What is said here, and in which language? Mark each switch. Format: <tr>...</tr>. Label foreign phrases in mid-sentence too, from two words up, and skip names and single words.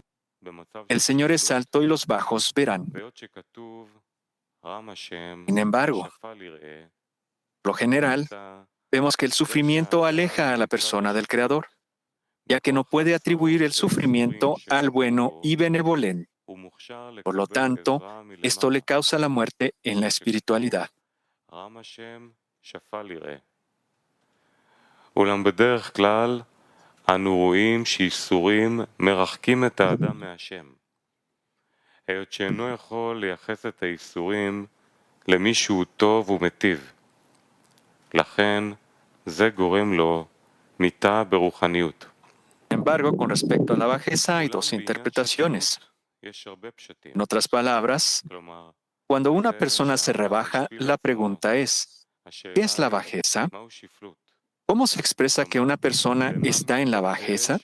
<es>El Señor es alto y los bajos verán. Sin embargo, por lo general, vemos que el sufrimiento aleja a la persona del Creador, ya que no puede atribuir el sufrimiento al bueno y benevolente. Por lo tanto, esto le causa la muerte en la espiritualidad.</es> <he>אולם בדרך כלל אנו רואים שייסורים מרחקים את האדם מהשם. היות שאינו יכול לייחס את הייסורים למישהו טוב ומטיב. לכן זה גורם לו מיתה ברוחניות.</he> <es>Sin embargo, con respecto a la bajeza hay dos interpretaciones. En otras palabras, cuando una persona se rebaja, la pregunta es, ¿qué es la bajeza? ¿Cómo se expresa que una persona está en la bajeza?</es>